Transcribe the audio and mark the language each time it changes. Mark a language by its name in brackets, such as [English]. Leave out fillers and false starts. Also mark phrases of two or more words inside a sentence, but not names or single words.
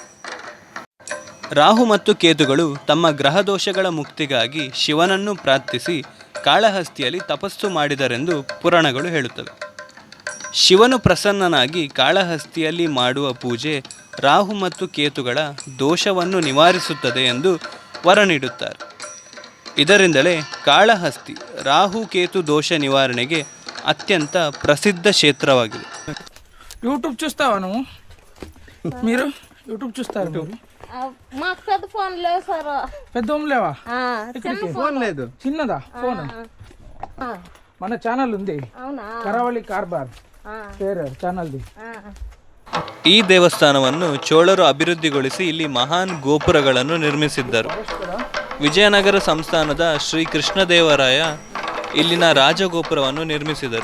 [Kannada] ರಾಹು ಮತ್ತು ಕೇತುಗಳು ತಮ್ಮ ಗ್ರಹ ದೋಷಗಳ ಮುಕ್ತಿಗಾಗಿ ಶಿವನನ್ನು ಪ್ರಾರ್ಥಿಸಿ ಕಾಳಹಸ್ತಿಯಲ್ಲಿ ತಪಸ್ಸು ಮಾಡಿದರೆಂದು ಪುರಾಣಗಳು ಹೇಳುತ್ತವೆ. ಶಿವನು ಪ್ರಸನ್ನನಾಗಿ ಕಾಳಹಸ್ತಿಯಲ್ಲಿ ಮಾಡುವ ಪೂಜೆ ರಾಹು ಮತ್ತು ಕೇತುಗಳ ದೋಷವನ್ನು ನಿವಾರಿಸುತ್ತದೆ ಎಂದು ವರ ನೀಡುತ್ತಾರೆ. ಇದರಿಂದಲೇ ಕಾಳಹಸ್ತಿ ರಾಹು ಕೇತು ದೋಷ ನಿವಾರಣೆಗೆ ಅತ್ಯಂತ ಪ್ರಸಿದ್ಧ ಕ್ಷೇತ್ರವಾಗಿದೆ. [Telugu] యూట్యూబ్ చూస్తావా నువ్వు? మీరు యూట్యూబ్ చూస్తారు? మాకు పెద్ద ఫోన్ లేవు సార్. పెద్ద లేవా? ఫోన్ లేదు. చిన్నదా ఫోన్? మన ఛానల్ ఉంది, ಕರಾವಳಿ ಕಾರ್ಬಾರ್ పేరు ఛానల్ది. [Kannada] ಈ ದೇವಸ್ಥಾನವನ್ನು ಚೋಳರು ಅಭಿವೃದ್ಧಿಗೊಳಿಸಿ ಇಲ್ಲಿ ಮಹಾನ್ ಗೋಪುರಗಳನ್ನು ನಿರ್ಮಿಸಿದ್ದರು. ವಿಜಯನಗರ ಸಂಸ್ಥಾನದ ಶ್ರೀ ಕೃಷ್ಣದೇವರಾಯ ಇಲ್ಲಿನ ರಾಜಗೋಪುರವನ್ನು ನಿರ್ಮಿಸಿದರು.